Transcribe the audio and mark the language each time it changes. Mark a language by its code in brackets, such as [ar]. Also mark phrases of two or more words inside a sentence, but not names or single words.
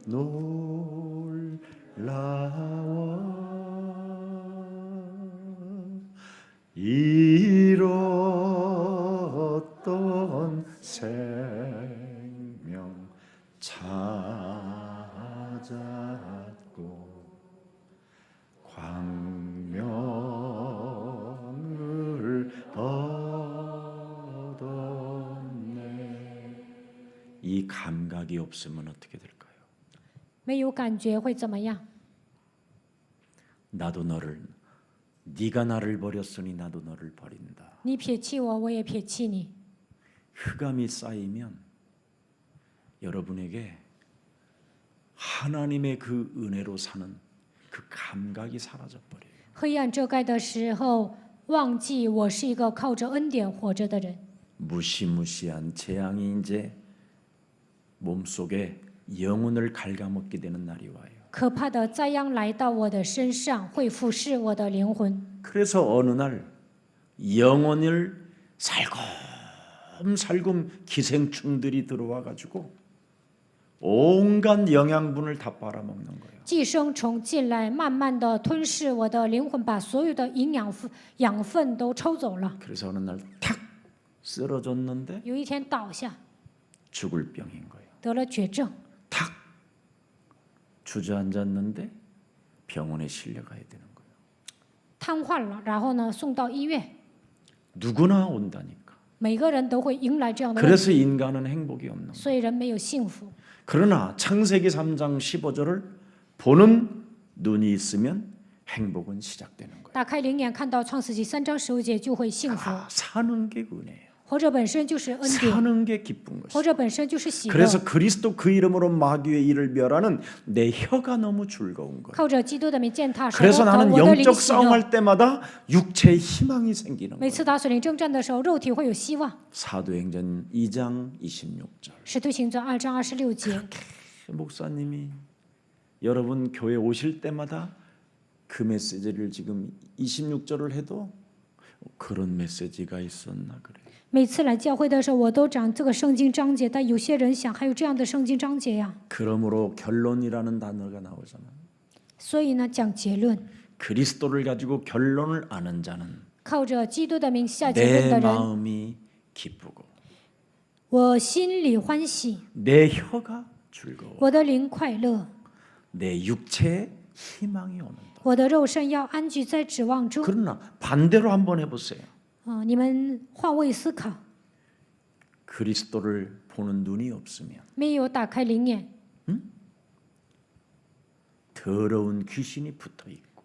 [ko] 놀라워 잃었던 생명 찾았고 광명을 얻었네. 이 감각이 없으면 어떻게 될까요? [zh] 没有感觉会怎么样？ [ko] 나도 너를 네가 나를 버렸으니 나도 너를 버린다. [zh] 你撇弃我，我也撇弃你。 [ko] 흑암이 쌓이면 여러분에게 하나님의 그 은혜로 사는 그 감각이 사라져 버려요. [zh] 黑暗遮盖的时候，忘记我是一个靠着恩典活着的人。 [ko] 무시무시한 재앙이 이제 몸속에 영혼을 갉아먹게 되는 날이 와요. [zh] 可怕的灾殃来到我的身上，会腐蚀我的灵魂。 [ko] 그래서 어느 날 영혼을 살금살금 기생충들이 들어와 가지고 온갖 영양분을 다 빨아먹는 거예요. [zh] 寄生虫进来，慢慢的吞噬我的灵魂，把所有的养分都抽走了。 [ko] 그래서 어느 날 탁 쓰러졌는데 [zh] 有一天倒下， [ko] 죽을 병인 거예요. [zh] 得了绝症， [ko] 탁 주저앉았는데 병원에 실려가야 되는 거예요. [zh] 瘫痪了，然后呢送到医院。 [ko] 누구나 온다니까. [zh] 每个人都会迎来这样的问题， [ko] 그래서 인간은 행복이 없는 거예요. [zh] 所以人没有幸福。 [ko] 그러나 창세기 3장 15절을 보는 눈이 있으면 행복은 시작되는 거예요. [zh] 打开灵眼，看到创世纪3章15节，就会幸福。 [ko] 사는 게 은혜예요. [zh] 活着本身就是恩典， [ko] 사는 게 기쁜 [zh] 活 [ko] 것이에요. [zh] 着本身就是喜乐。 [ko] 그래서 그리스도 그 이름으로 마귀의 일을 멸하는 내 혀가 너무 즐거운 거예요. [zh] 靠着基督的名践踏神， [ko] 그래서 나는 [zh] 我的灵 [ko] 영적 [zh] 喜乐。 [ko] 싸움할 때마다 육체의 희망이 생기는 [zh] 每 [ko] 거예요. [zh] 次打属灵征战的时候，肉体会有希望。 [ko] 사도행전 2장 26절. [zh] 使徒行传2章26节， [ko] 목사님이 여러분 교회 오실 때마다 그 메시지를 지금 26절을 해도 그런 메시지가 있었나 그래. [zh] 每次来教会的时候，我都讲这个圣经章节，但有些人想还有这样的圣经章节呀。 [ko] 그러므로 결론이라는 단어가 나오잖아. [zh] 所以呢，讲结论， [ko] 그리스도를 가지고 결론을 아는 자는 [zh] 靠着基督的名下结论 [ko] 내 [zh] 的人， [ko] 마음이 기쁘고 [zh] 我心里欢喜， [ko] 내 혀가 즐거워 [zh] 我的灵快乐， [ko] 내 육체에 희망이 오는다. [zh] 我的肉身要安居在指望中。 [ko] 그러나 반대로 한번 해보세요. [zh] 你们换位思考， [ko] 그리스도를 보는 눈이 없으면 [zh] 没有打开灵眼， [ko] 더러운 귀신이 붙어 있고